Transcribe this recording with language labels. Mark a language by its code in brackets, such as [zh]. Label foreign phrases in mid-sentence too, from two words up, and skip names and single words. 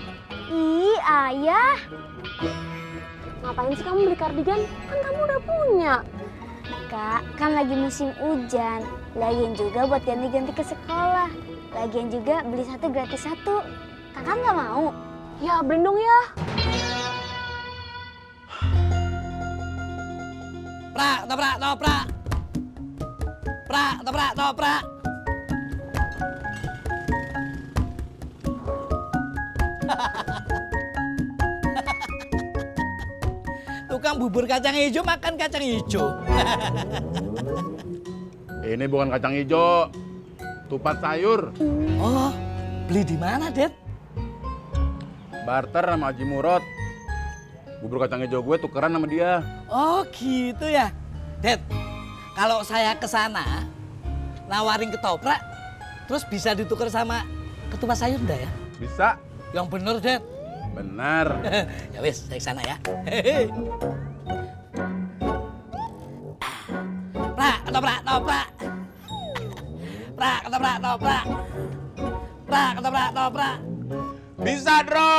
[id] Ih, ayah. Ngapain sih kamu beli kardigan? Kan kamu udah punya. Kak, kan lagi musim hujan. Lagian juga buat ganti-ganti ke sekolah. Lagian juga beli satu gratis satu. Kakak nggak mau? Ya, beli dong ya. Prak, toprak, toprak. Prak, toprak, toprak. Tukang bubur kacang hijau makan kacang hijau. Ini bukan kacang hijau, tupat sayur. Oh, beli di mana, Det? Barter sama Haji Murad. Bubur kacang hijau gue tukeran sama dia. Oh, gitu ya. Det, kalau saya ke sana nawarin ketoprak, terus bisa ditukar sama ketupat sayur enggak ya? Bisa. Yang bener, Det. Benar. [jv] Ya wis, [id] saya ke sana ya. Prak, ketoprak, toprak. Prak, ketoprak, toprak. Prak, ketoprak, toprak. Bisa, Dro.